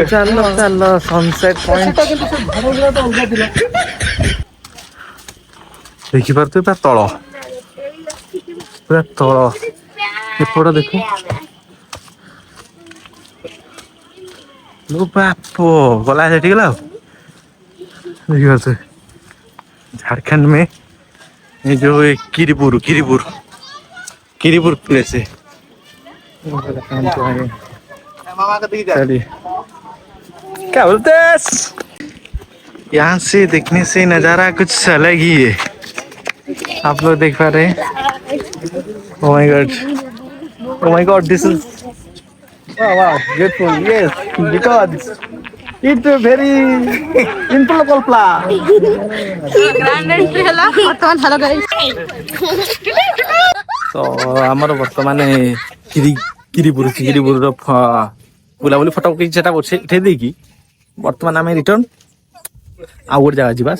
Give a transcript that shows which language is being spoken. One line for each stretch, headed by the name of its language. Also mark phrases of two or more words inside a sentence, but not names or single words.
Odia: ଚାଲ
English: sunset point
Odia: ଦେଖିପାରୁଥିବେ ପୁରା ତଳ ଏପଟ ଦେଖ ବାପ ଗଲା ସେଠି ଗଲା ଆଉ ଦେଖିପାରୁଥିବେ
Hindi: झारखंड में ये जो किरीपुर प्लेस है। चलिए क्या बोलते हैं? यहाँ से देखने से नजारा कुछ अलग ही है। आप लोग देख पा रहे हैं?
English: Oh my god, this is wow, beautiful. Yes, because it's a very simple plan.
Odia: ତ ଆମର ବର୍ତ୍ତମାନ କିରିପୁରର ବୁଲାବୁଲି ଫଟୋ ସେଟା ଉଠେଇ ଦେଇକି ବର୍ତ୍ତମାନ ଆମେ ରିଟର୍ନ ଆଉ ଗୋଟେ ଜାଗା ଯିବା।